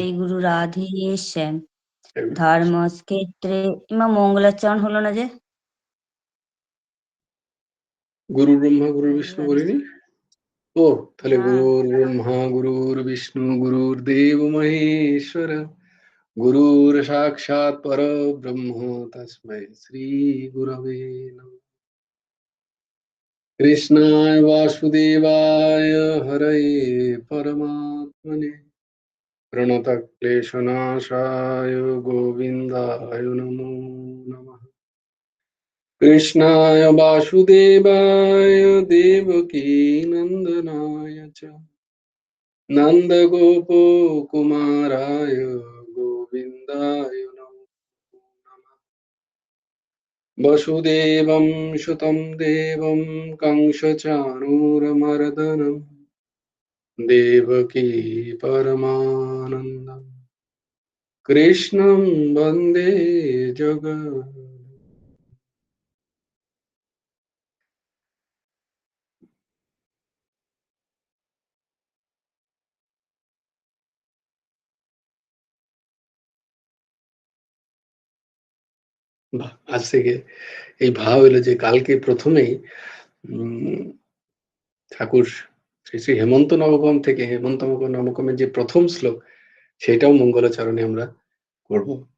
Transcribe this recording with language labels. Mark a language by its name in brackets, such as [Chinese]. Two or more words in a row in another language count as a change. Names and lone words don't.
[Bangla] জয় গুরু রাধেশ্যাম ধর্মক্ষেত্রে ইমা মঙ্গলাচরণ হলো না যে [Sanskrit] গুরু ব্রহ্মা গুরু [Bangla] জয় গুরু বিষ্ণু বলিনি? রাধেশ্যাম ও তাহলে হ্যাঁ [Sanskrit] গুরুর ব্রহ্মা গুরুর বিষ্ণু গুরুর দেব মহেশ্বর গুরুর সাক্ষাৎ পরব্রহ্ম তস্मै শ্রী গুরবে নমঃ। কৃষ্ণায় বাসুদেবায় হরয়ে পরমাত্মনে প্রণতক্লেশনাশায় গোবিন্দায় নমো নমঃ। कृष्णाय वासुदेवाय देवकी नन्दनाय च नन्दगोपकुमाराय गोविन्दाय नमो नमः। वसुदेवं सुतं देवं कंसचाणूरमर्दनम् देवकी परमानन्दम् कृष्णं वन्दे जगत्। [Bangla] আজ থেকে এই ভাব এলো যে কালকে প্রথমেই ঠাকুর শ্রী শ্রী হেমন্ত নবকম থেকে হেমন্ত নবকমের যে প্রথম শ্লোক সেটাও মঙ্গলাচরণে আমরা করব।